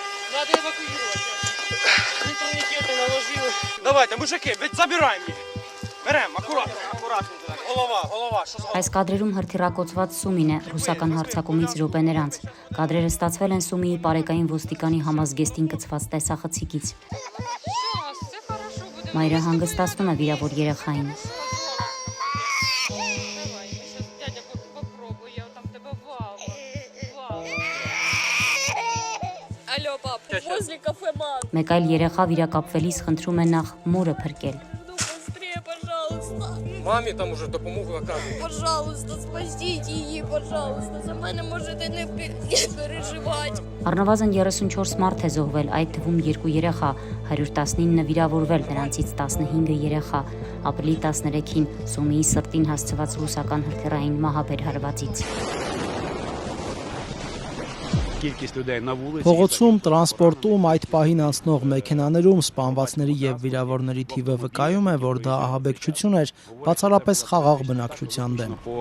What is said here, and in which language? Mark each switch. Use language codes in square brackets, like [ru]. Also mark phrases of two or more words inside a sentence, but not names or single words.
[ru] Надо эвакуировать. Турникеты наложил. Давайте, мужики, ведь забираем их. Берем, аккуратно. Голова. [hy] Այս կադրերում հրթիռակոծված Սումին է ռուսական հարձակումից րոպեներ անց։ Կադրերը ստացվել են Սումիի պարեկային ոստիկանի համազգեստին կցված տեսախցիկից։ Մայրը հանգստացնում է վիրավոր երեխային։ Մեկ այլ երեխա վիրակապվելիս խնդրում է նախ մորը փրկել։ [uk] Мамі там уже допомогу оказують. [ru] Пожалуйста, спасите [uk] її, пожалуйста. За мене можете не переживати. [hy] Առնվազն 34 մարդ է զոհվել, այդ թվում 2 երեխա, 119 վիրավորվել, նրանցից 15 երեխա։ Ապրիլի 13-ին Սումիի սրտին հասցված ռուսական հրթիռային մահաբեր հարվածից։ Փողոցում, տրանսպորտում, այդ պահին անցնող մեքենաներում սպանվածների եւ վիրավորների թիվը վկայում է, որ դա ահաբեկչություն էր, բացառապես խաղաղ բնակչության դեմ։